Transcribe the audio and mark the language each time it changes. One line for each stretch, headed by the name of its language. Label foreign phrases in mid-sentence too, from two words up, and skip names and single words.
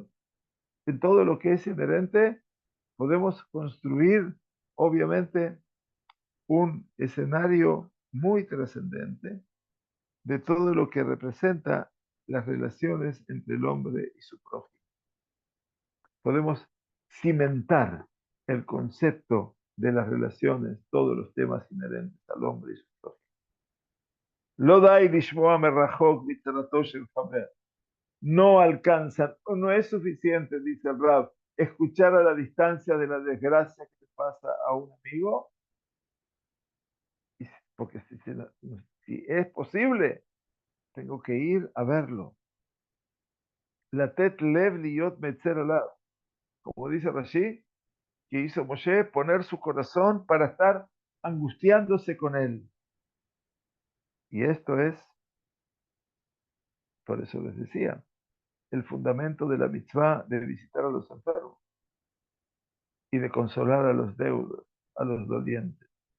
Spanish: En todo lo que es inherente, podemos construir, obviamente, un escenario muy trascendente de todo lo que representa las relaciones entre el hombre y su prójimo. Podemos cimentar el concepto de las relaciones, todos los temas inherentes al hombre y su prójimo.
Hebrew: לא די לשמוע מרחוק מצרתו של חבר.
Spanish: No alcanzan, o no es suficiente, dice el Rab, escuchar a la distancia de la desgracia que le pasa a un amigo, porque si es posible, tengo que ir a verlo.
Hebrew: לתת לב להיות מיצר עליו.
Spanish: Como dice Rashi, que hizo Moshe, poner su corazón para estar angustiándose con él. Y esto es, por eso les decía, el fundamento de la mitzvah de visitar a los enfermos y de consolar a los deudos, a los dolientes.